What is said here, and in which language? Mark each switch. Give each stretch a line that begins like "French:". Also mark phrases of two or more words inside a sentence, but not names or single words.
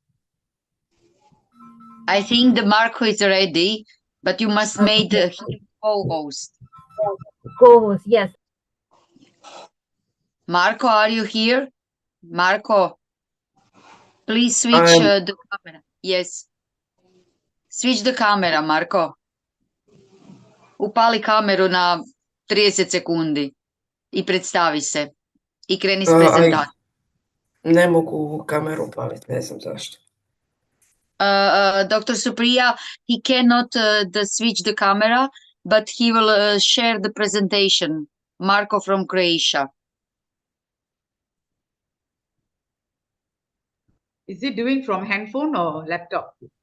English: I think the Marco is ready, but you must make him co-host. Co-host, yes. Marco, are you here? Marco, please switch the camera. Yes. Switch the camera, Marko.
Croatian: Upali kameru na 30 sekundi i predstavi se. I kreni s prezentacijom. Ne mogu kameru upaliti, ne znam zašto.
English: Dr. Supriya, he cannot switch the camera, but he will share the presentation. Marko from Croatia. Is he doing from handphone or laptop?